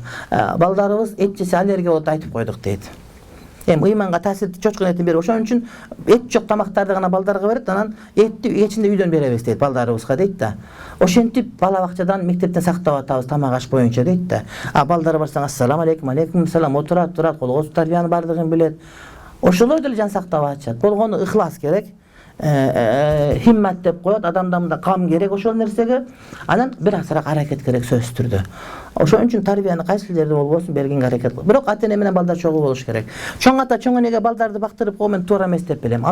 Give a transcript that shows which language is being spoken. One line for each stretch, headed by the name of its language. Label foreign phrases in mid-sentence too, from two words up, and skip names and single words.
Kyrgyz: Балдарыбыз эт жесе аллергия болот айтып койдук дейт. Ыйманга таасирди чочкун этин берип, ошон үчүн эт жок тамактарды гана балдарга берет, анан этти кечинде үйдөн беребиз дейт балдарыбызга дейт да. Ошентип бала бакчадан, мектептен сактап атабыз тамак аш боюнча дейт да. Балдар барсаң
Arabic: السلام عليكم، عليكم السلام,
Kyrgyz: отурат, колго тарбиянын баардыгын билет. Ошолор деле жан сактап атышат. Болгону ыхлас керек. Химмат деп коет, адамда мында кам керек ошол нерсеге. Анан бир азыраак аракет керек сөзсүз түрдө. Ошон үчүн тарбияны кайсы жерде болбосун бергенге аракет кылып. Бирок ата-эне менен балдар чогуу болуш керек. Чоң ата, чоң энеге балдарды бактырып кою мен туура эмес деп билем.